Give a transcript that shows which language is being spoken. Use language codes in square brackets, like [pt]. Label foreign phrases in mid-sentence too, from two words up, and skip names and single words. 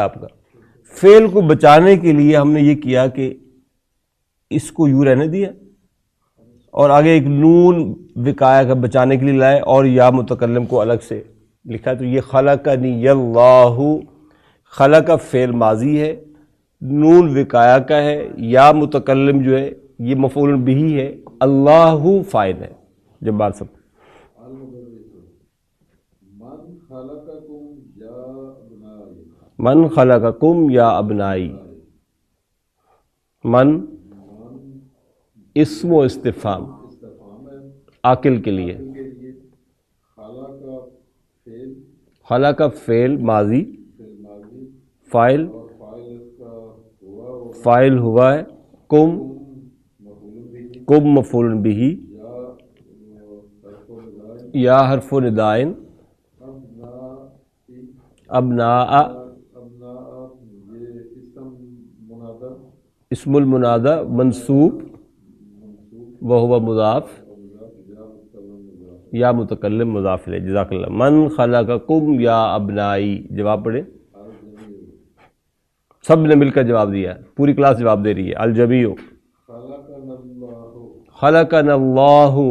[ur] آپ کا فعل کو بچانے کے لیے ہم نے یہ کیا کہ اس کو یوں رہنے دیا اور آگے ایک نون وقایا کا بچانے کے لیے لائے اور یا متکلم کو الگ سے لکھا. تو یہ [ar] خلقنی اللہ، [ur] خلق کا فعل ماضی ہے، نون وقایا کا ہے، یا متکلم جو ہے یہ مفعول بہ ہے، اللہ فاعل ہے. جب بات سب [ar] من خلقکم یا ابنائی. [ur] من اسم و استفہام عاقل کے لیے. خلا کا فعل ماضی، فاعل ہوا ہے، کم مفعول بہ، یا حرف ندائن، [ar] ابناء اسم المنادى منصوب وہو مضاف، [ur] یا متکلم مضاف الیہ. [ar] جزاک اللہ. من خلقکم یا ابنائی. [ur] جواب پڑھیں. سب نے مل کر جواب دیا، پوری کلاس جواب دے رہی ہے. [ar] الجمیع. خلقنا اللہ.